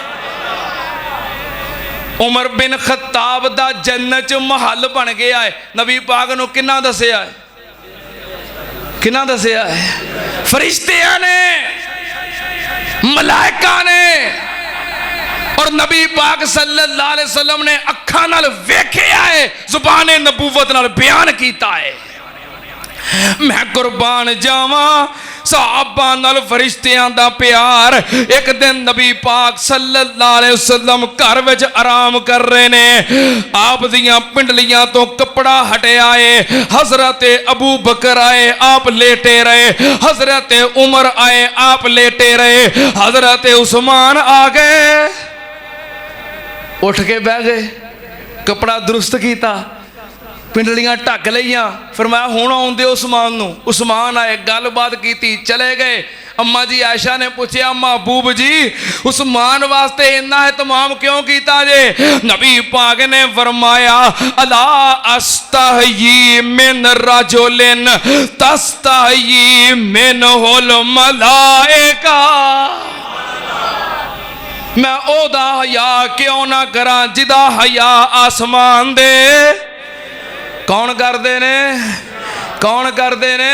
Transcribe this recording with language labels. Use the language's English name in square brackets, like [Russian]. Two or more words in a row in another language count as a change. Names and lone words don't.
[Punjabi] ਉਮਰ ਬਿਨ ਖ਼ੱਤਾਬ ਦਾ ਜੰਨਤ ਚ ਮਹਿਲ ਬਣ ਗਿਆ ਹੈ। ਨਬੀ ਪਾਕ ਨੂੰ ਕਿੰਨਾ ਦੱਸਿਆ ਹੈ? ਕਿੰਨਾ ਦੱਸਿਆ ਹੈ? ਫ਼ਰਿਸ਼ਤਿਆਂ ਨੇ, ਮਲਾਇਕਾ ਨੇ ਔਰ ਨਬੀ ਪਾਕ [Arabic] صلى الله عليه وسلم [Punjabi] ਨੇ ਅੱਖਾਂ ਨਾਲ ਵੇਖਿਆ ਹੈ, ਜ਼ੁਬਾਨ ਨਬੂਵਤ ਨਾਲ ਬਯਾਨ ਕੀਤਾ ਹੈ। ਮੈਂ ਕੁਰਬਾਨ ਜਾਵਾਂ ਸਹਾਬਾ ਨਾਲ ਫ਼ਰਿਸ਼ਤਿਆਂ ਦਾ ਪਿਆਰ। ਇੱਕ ਦਿਨ ਨਬੀ ਪਾਕ [Arabic] صلى الله عليه وسلم [Punjabi] ਘਰ ਵਿੱਚ ਆਰਾਮ ਕਰ ਰਹੇ ਨੇ। ਆਪ ਦੀਆਂ ਪਿੰਡਲੀਆਂ ਤੋਂ ਕੱਪੜਾ ਹਟਿਆ ਹੈ। ਹਜ਼ਰਤ ਅਬੂ ਬਕਰ ਆਏ, ਆਪ ਲੇਟੇ ਰਹੇ। ਹਜ਼ਰਤ ਉਮਰ ਆਏ, ਆਪ ਲੇਟੇ ਰਹੇ। ਹਜ਼ਰਤ ਉਸਮਾਨ ਆ ਗਏ, ਉੱਠ ਕੇ ਬਹਿ ਗਏ, ਕੱਪੜਾ ਦਰੁਸਤ ਕੀਤਾ, ਪਿੰਡਲੀਆਂ ਢਕ ਲਿਆ। ਫ਼ਰਮਾਇਆ ਹੁਣ ਆਉਣ ਦਿਓ ਉਸਮਾਨ ਨੂੰ। ਉਸਮਾਨ ਆਏ, ਗੱਲਬਾਤ ਕੀ, ਚਲੇ ਗਏ। ਅੰਮਾ ਜੀ ਆਇਸ਼ਾ ਨੇ ਪੁੱਛਿਆ ਮਹਿਬੂਬ ਜੀ ਉਸਮਾਨ ਵਾਸਤੇ ਇੰਨਾ ਏਹਤਮਾਮ ਕਿਉਂ ਕੀਤਾ ਜੇ? ਨਬੀ ਪਾਕ ਨੇ ਫ਼ਰਮਾਇਆ [Arabic] ألا أستحيي من رجل تستحيي منه الملائكة. [Punjabi] ਮੈਂ ਓਹਦਾ ਹਯਾ ਕਿਉਂ ਨਾ ਕਰਾਂ ਜਿਹਦਾ ਹਯਾ ਆਸਮਾਨ ਦੇ ਕੌਣ ਕਰਦੇ ਨੇ? ਕੌਣ ਕਰਦੇ ਨੇ?